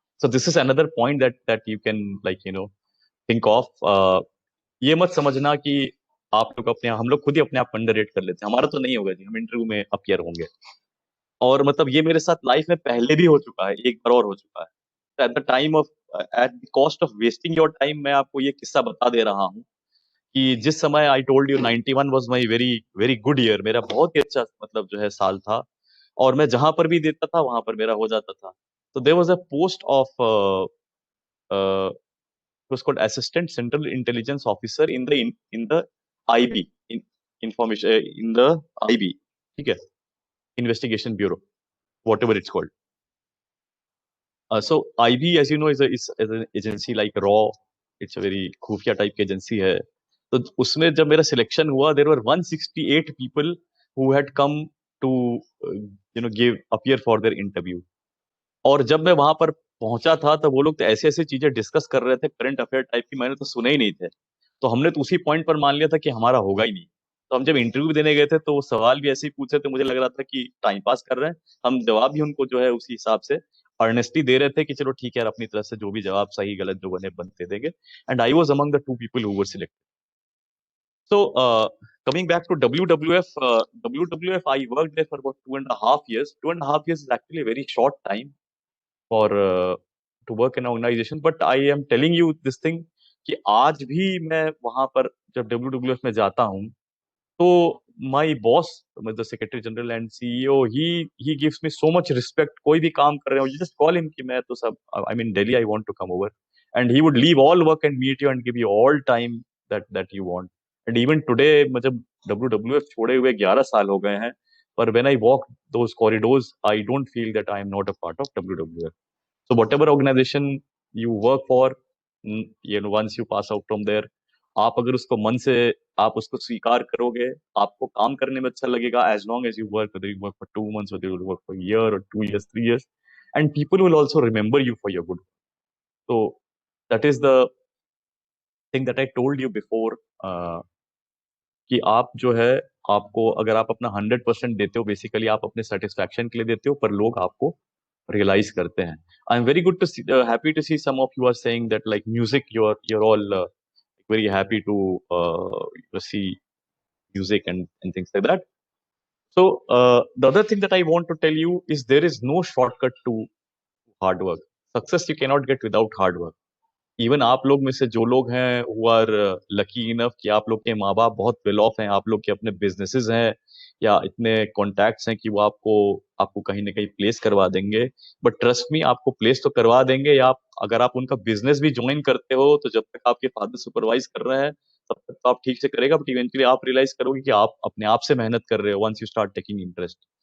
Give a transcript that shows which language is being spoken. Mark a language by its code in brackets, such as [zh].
[en] So this is another point that you can think of. [hi] ये मत समझना कि आप लोग हम लोग खुद ही अपने आप अंडररेट कर लेते हैं. हमारा तो नहीं होगा जी, हम इंटरव्यू में अपीयर होंगे. और मतलब ये मेरे साथ लाइफ में पहले भी हो चुका है, एक बार और हो चुका है. [en] at the time of, at the cost of wasting your time, [hi] मैं आपको ये किस्सा बता दे रहा हूँ कि जिस समय [en] I told you 91 was my very very good year, [hi] मेरा बहुत ही अच्छा मतलब जो है साल था, और मैं जहां पर भी देता था वहां पर मेरा हो जाता था. [en] तो there was a post of was called assistant central intelligence officer in the IB, in information in the IB, [hi] ठीक है, [en] investigation bureau, whatever it's called. So IB, as you know, is an agency like RAW. It's a very [hi] खुफिया type की agency है. तो उसमें जब मेरा selection हुआ, [en] there were 168 people who had come to give appear for their interview. [hi] और जब मैं वहां पर पहुंचा था, तब वो लोग तो ऐसे ऐसे चीजें डिस्कस कर रहे थे करंट अफेयर टाइप की, मैंने तो सुने ही नहीं थे. तो हमने तो उसी पॉइंट पर मान लिया था कि हमारा होगा ही नहीं. तो हम जब इंटरव्यू देने गए थे तो वो सवाल भी ऐसे ही पूछे थे, मुझे लग रहा था कि टाइम पास कर रहे हैं. हम जवाब भी उनको जो है उसी हिसाब से अर्नेस्टली दे रहे थे कि चलो ठीक है यार, अपनी तरफ से जो भी जवाब सही गलत जो बने बनते देंगे. [en] And I was among the 2 people who were selected. So coming back to WWF, I worked there for about 2.5 years. 2.5 years is actually a very short time for to work in an organization, but I am telling you this thing [hi] कि आज भी मैं वहां पर जब WWF में जाता हूँ, [en] So my boss, the secretary general and CEO, he gives me so much respect. [hi] कोई भी काम कर रहे हो, [en] you just call him [hi] कि मैं तो सब, [en] I'm in Delhi, I want to come over, and he would leave all work and meet you and give you all time that you want. And even today, [hi] मतलब WWF छोड़े हुए 11 साल हो गए हैं, [en] पर when I walk those corridors, I don't feel that I am not a part of WWF. So whatever organization you work for, once you pass out from there, [hi] आप अगर उसको मन से आप उसको स्वीकार करोगे, आपको काम करने में अच्छा लगेगा, [en] as long as you work, whether you work for 2 months, whether you work for a year or 2 years, 3 years, and people will also remember you for your good. So that is the thing that I told you before, [hi] कि आप जो है, आपको अगर आप अपना 100% देते हो, बेसिकली आप अपने सेटिस्फैक्शन के लिए देते हो, पर लोग आपको रियलाइज करते हैं. [en] I am very good to happy to see some of you are saying that like music, you're all very happy to see music and things like that. So the other thing that I want to tell you is there is no shortcut to hard work. Success you cannot get without hard work. [hi] Even आप लोग में से जो लोग हैं [en] who are lucky enough [hi] कि आप लोग के माँ बाप बहुत वेल ऑफ हैं, आप लोग के अपने बिजनेसेस हैं या इतने कॉन्टैक्ट्स हैं कि वो आपको कहीं ना कहीं प्लेस करवा देंगे. [en] but trust me, [hi] आपको प्लेस तो करवा देंगे, या अगर आप उनका बिजनेस भी ज्वाइन करते हो तो जब तक आपके फादर सुपरवाइज कर रहे हैं तब तक तो आप ठीक से करेगा, बट इवेंचुअली आप रियलाइज करोगे कि आप अपने आप से मेहनत कर रहे हो [en] Once you start taking interest.